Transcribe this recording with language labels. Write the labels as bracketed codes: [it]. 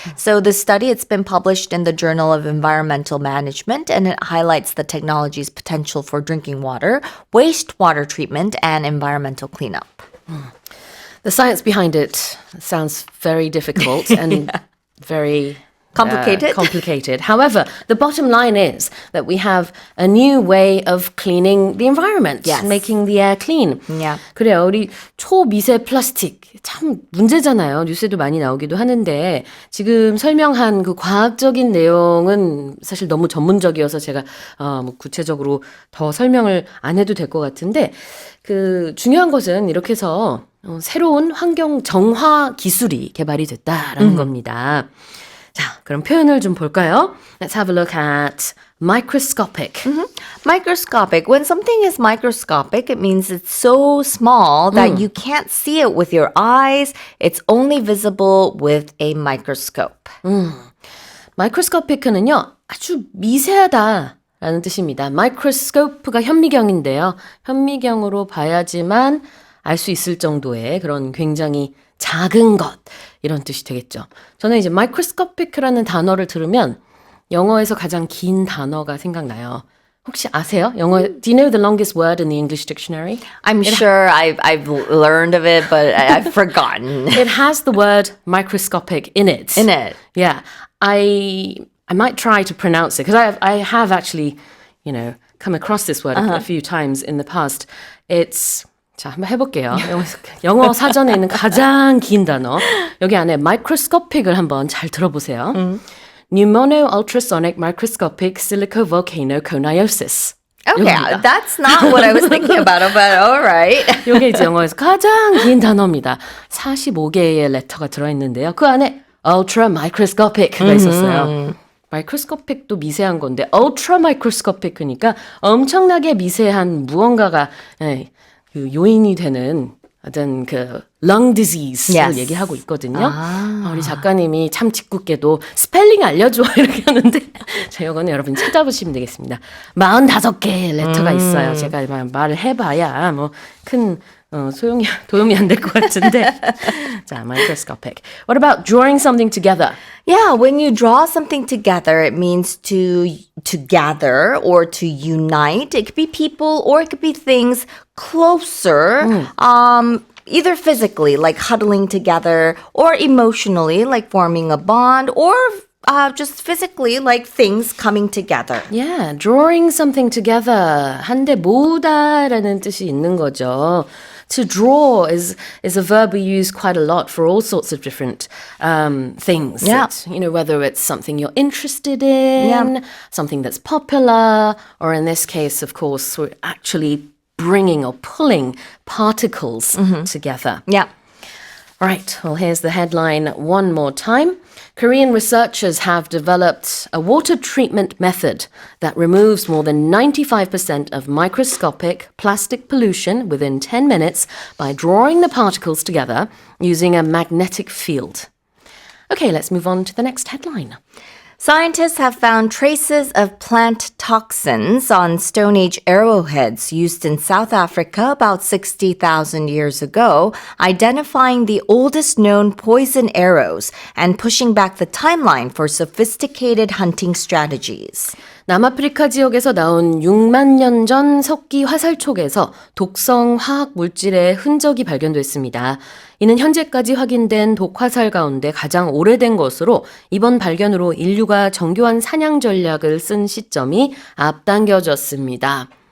[en] So this study, it's been published in the Journal of Environmental Management, and it highlights the technology's potential for drinking water, wastewater treatment, and environmental cleanup. The science behind it sounds very difficult and very complicated. However, the bottom line is that we have a new way of cleaning the environment, Yes. making the air clean. Yeah. [ko] 그래요. 우리 초미세 플라스틱 참 문제잖아요. 뉴스에도 많이 나오기도 하는데 지금 설명한 그 과학적인 내용은 사실 너무 전문적이어서 제가 뭐 구체적으로 더 설명을 안 해도 될 것 같은데 그 중요한 것은 이렇게 해서 새로운 환경 정화 기술이 개발이 됐다라는 겁니다. 자, 그럼 표현을 좀 볼까요? [en] Let's have a look at microscopic. Microscopic. When something is microscopic, it means it's so small that you can't see it with your eyes. It's only visible with a microscope. [ko] microscopic는요, 아주 미세하다라는 뜻입니다. microscope가 현미경인데요. 현미경으로 봐야지만 알 수 있을 정도의 그런 굉장히 작은 것 이런 뜻이 되겠죠. 저는 이제 microscopic라는 단어를 들으면 영어에서 가장 긴 단어가 생각나요. 혹시 아세요? [en] 영어 Do you know the longest word in the English dictionary? I'm sure I've learned of it, but I've forgotten. It has the word microscopic in it. In it. Yeah. I might try to pronounce it because I have actually, come across this word a few times in the past. [ko] It's 자, 한번 해볼게요. 영어 사전에 있는 가장 긴 단어. 여기 안에 microscopic을 한번 잘 들어보세요. [en] Pneumono-ultrasonic microscopic silicovolcanoconiosis. Okay, [ko] 이겁니다. [en] that's not what I was thinking about, but all right. [ko] 이게 이제 영어에서 가장 긴 단어입니다. 45개의 레터가 들어있는데요. 그 안에 ultra microscopic가 있었어요. 마이크로스코픽도 미세한 건데 ultra microscopic이니까 엄청나게 미세한 무언가가 그 요인이 되는 어떤 그 lung disease를 [en] Yes. [ko] 얘기하고 있거든요. 우리 작가님이 참 짓궂게도 스펠링 알려줘 이렇게 하는데 자, 이거는 여러분 찾아보시면 되겠습니다. 45개의 레터가 있어요. 제가 말을 해봐야 뭐 큰 도움이 안 될 것 같은데 자, microscopic. [en] What about drawing something together? Yeah, when you draw something together, it means to gather or to unite. It could be people or it could be things closer. Either physically, like huddling together, or emotionally, like forming a bond, or just physically, like things coming together. Yeah, drawing something together. [ko] 한데 모으다라는 뜻이 있는 거죠. [en] To draw is a verb we use quite a lot for all sorts of different things. Yeah. Whether it's something you're interested in, something that's popular, or in this case, of course, we're actually bringing or pulling particles together. Yeah. Right, well, here's the headline one more time. Korean researchers have developed a water treatment method that removes more than 95% of microscopic plastic pollution within 10 minutes by drawing the particles together using a magnetic field. Okay, let's move on to the next headline. Scientists have found traces of plant toxins on Stone Age arrowheads used in South Africa about 60,000 years ago, identifying the oldest known poison arrows and pushing back the timeline for sophisticated hunting strategies. [ko] 남아프리카 지역에서 나온 6만 년 전 석기 화살촉에서 독성 화학 물질의 흔적이 발견됐습니다. 이는 현재까지 확인된 독화살 가운데 가장 오래된 것으로 이번 발견으로 인류가 정교한 사냥 전략을 쓴 시점이 앞당겨졌습니다.